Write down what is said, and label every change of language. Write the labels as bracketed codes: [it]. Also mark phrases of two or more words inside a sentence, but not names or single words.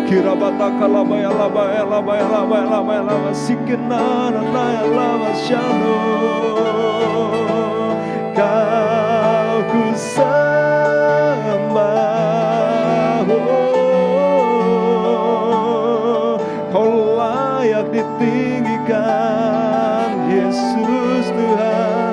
[id] Kirabataka labaya labaya labaya labaya labaya labaya sikenana naya lama shalom. Kau ku sembah, Kau layak ditinggikan, Yesus Tuhan.